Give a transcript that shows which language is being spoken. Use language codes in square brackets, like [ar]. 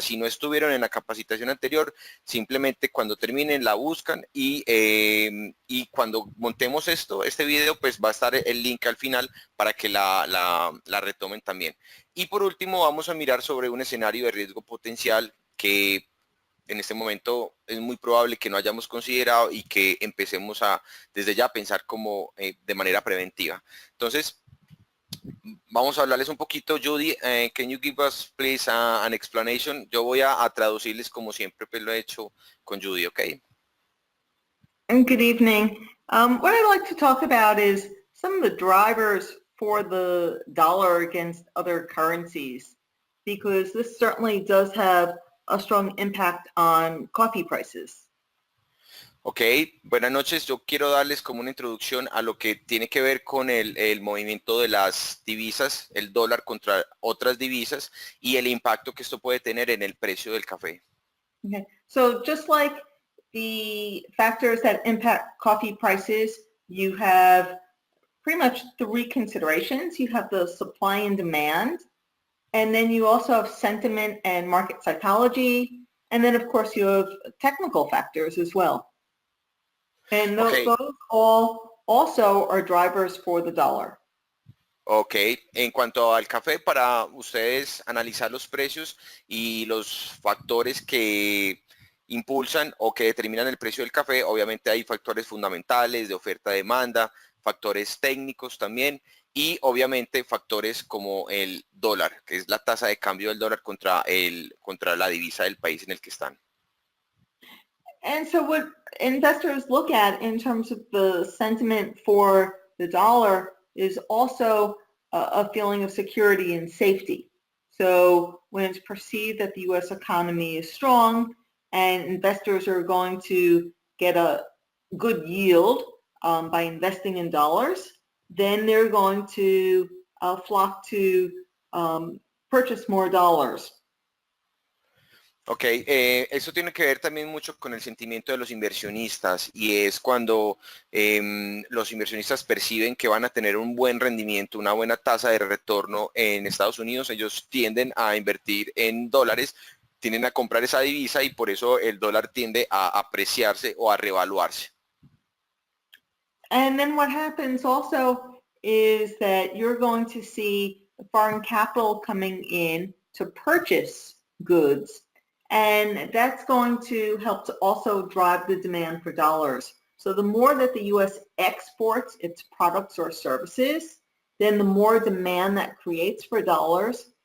[es] Si no estuvieron en la capacitación anterior, simplemente cuando terminen la buscan y cuando montemos este video, pues va a estar el link al final para que la retomen también. Y por último, vamos a mirar sobre un escenario de riesgo potencial que en este momento es muy probable que no hayamos considerado y que empecemos desde ya a pensar como de manera preventiva. Entonces, vamos a hablarles un poquito. [en] Judy, can you give us please an explanation? [es] Yo voy a traducirles como siempre pues, lo he hecho con Judy, ¿ok? [en] And good evening. What I'd like to talk about is some of the drivers for the dollar against other currencies, because this certainly does have a strong impact on coffee prices. [es] Ok, buenas noches. Yo quiero darles como una introducción a lo que tiene que ver con el movimiento de las divisas, el dólar contra otras divisas y el impacto que esto puede tener en el precio del café. Okay. [en] So just like the factors that impact coffee prices, you have pretty much three considerations. You have the supply and demand, and then you also have sentiment and market psychology, and then of course you have technical factors as well. And Ok, those all also are drivers for the dollar. ok. [es] En cuanto al café, para ustedes analizar los precios y los factores impulsan o que determinan el precio del café. Obviamente hay factores fundamentales de oferta-demanda, factores técnicos también y obviamente factores como el dólar, que es la tasa de cambio del dólar contra la divisa del país en el que están. [en] And so what investors look at in terms of the sentiment for the dollar is also a feeling of security and safety. So when it's perceived that the U.S. economy is strong and investors are going to get a good yield by investing in dollars, then they're going to flock to purchase more dollars. [es] Ok, eso tiene que ver también mucho con el sentimiento de los inversionistas y es cuando los inversionistas perciben que van a tener un buen rendimiento, una buena tasa de retorno en Estados Unidos, ellos tienden a invertir en dólares, tienden a comprar esa divisa y por eso el dólar tiende a apreciarse o a revaluarse. [en] And then what happens also is that you're going to see foreign capital coming in to purchase goods. And that's going to help to also drive the demand for dollars. So the more that the U.S. exports its products or services, then the more demand that creates for dollars.